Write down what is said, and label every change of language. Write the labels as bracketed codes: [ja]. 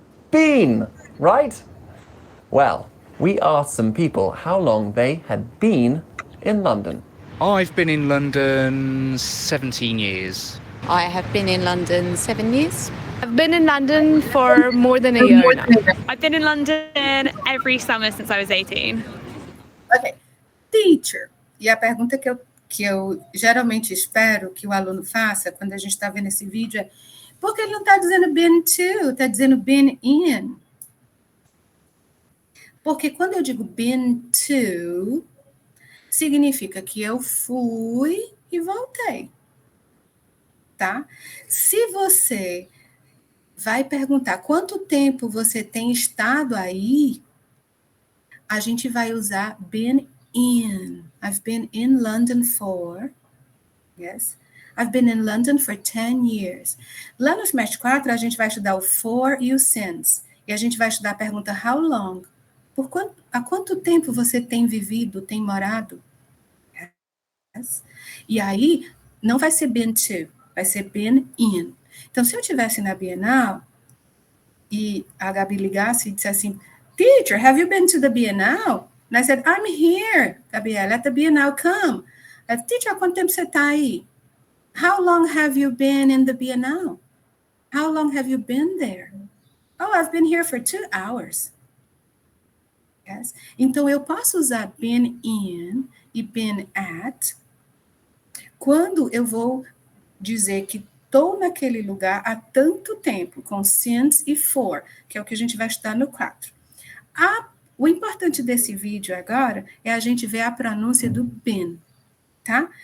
[en] Been, right? Well, we asked some people how long they had been in London. I've been in London 17 years. I have been in London 7 years. I've been in London for more than a year now. I've been in London every summer since I was 18. Ok. Teacher. [pt] E a pergunta que eu geralmente espero que o aluno faça quando a gente está vendo esse vídeo é por que ele não está dizendo been to, está dizendo been in? Porque quando eu digo been to, significa que eu fui e voltei. Tá? Se você vai perguntar quanto tempo você tem estado aí, a gente vai usar been in. [en] I've been in London for, yes, I've been in London for 10 years. [pt] Lá no semestre 4, a gente vai estudar o for e o since. E a gente vai estudar a pergunta how long. Há quanto tempo você tem vivido, tem morado? Yes. E aí, não vai ser been to, vai ser been in. Então, se eu estivesse na Bienal e a Gabi ligasse e dissesse assim, [en] Teacher, have you been to the Bienal? And I said, I'm here, Gabriela, at the Bienal, come. Teacher, [pt] há quanto tempo você está aí? [en] How long have you been in the Bienal? How long have you been there? Oh, I've been here for 2 hours. Yes. [pt] Então, eu posso usar been in e been at quando eu vou dizer que estou naquele lugar há tanto tempo, com since e for, que é o que a gente vai estudar no 4. O importante desse vídeo agora é a gente ver a pronúncia do been, tá?